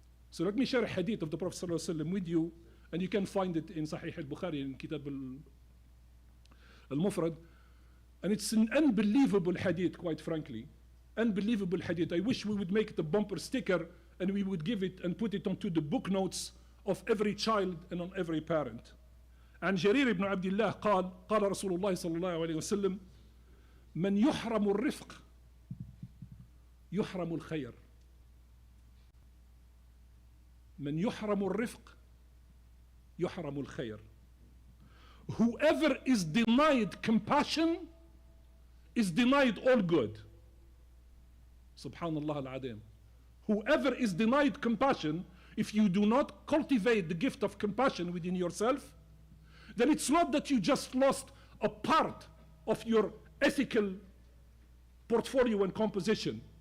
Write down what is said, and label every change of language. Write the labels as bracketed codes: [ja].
[en] So let me share a hadith of the Prophet ﷺ with you, and you can find it in Sahih al-Bukhari, in Kitab al-Mufrad. And it's an unbelievable hadith, quite frankly. Unbelievable hadith. I wish we would make it a bumper sticker and we would give it and put it onto the book notes of every child and on every parent. [ar] عن جرير بن عبد الله قال رسول الله صلى الله عليه وسلم من يحرم الرفق يحرم الخير. من يحرم الرفق يحرم الخير. [en] Whoever is denied compassion is denied all good. Subhanallah al-Adim. Whoever is denied compassion, if you do not cultivate the gift of compassion within yourself, then it's not that you just lost a part of your ethical portfolio and composition.